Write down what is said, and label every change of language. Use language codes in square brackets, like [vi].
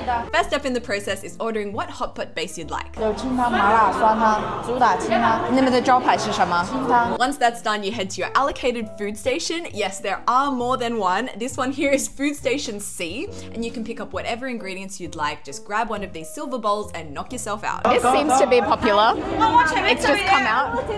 [en] First step in the process is ordering what hot pot base you'd like. [zh] 有清汤、麻辣、酸汤、主打清汤。你们的招牌是什么？清汤。 [en] Once that's done, you head to your allocated food station. Yes, there are more than one. This one here is food station C, and you can pick up whatever ingredients you'd like. Just grab one of these silver bowls and knock yourself out. This seems to be popular. It's just come out.